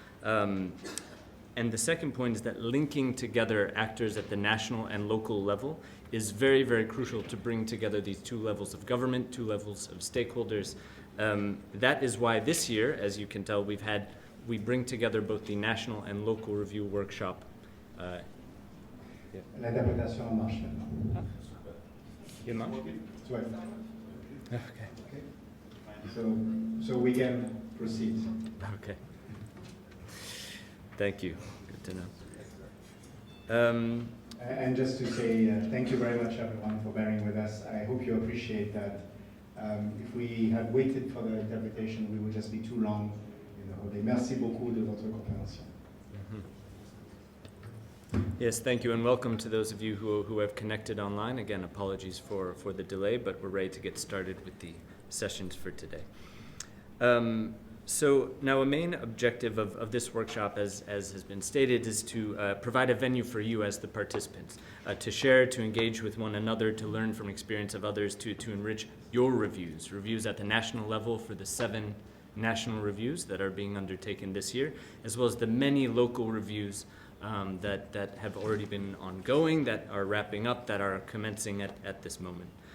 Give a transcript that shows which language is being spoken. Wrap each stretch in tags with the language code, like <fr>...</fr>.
<en>And the second point is that linking together actors at the national and local level is very, very crucial to bring together these two levels of government, two levels of stakeholders. That is why this year, as you can tell, we bring together both the national and local review workshop.</en> <fr>L'interprétation marche maintenant. Il marche? Ouais.</fr> <en>Okay. So we can proceed. Okay. Thank you. Good to know. And just to say thank you very much, everyone, for bearing with us. I hope you appreciate that. If we had waited for the interpretation, we would just be too long.</en> <fr>Merci beaucoup de votre compréhension.</fr> <en>Yes, thank you, and welcome to those of you who have connected online. Again, apologies for the delay, but we're ready to get started with the sessions for today. So now a main objective of this workshop, as has been stated, is to provide a venue for you as the participants, to share, to engage with one another, to learn from experience of others, to enrich your reviews at the national level for the 7 national reviews that are being undertaken this year, as well as the many local reviews that have already been ongoing, that are wrapping up, that are commencing at this moment.</en>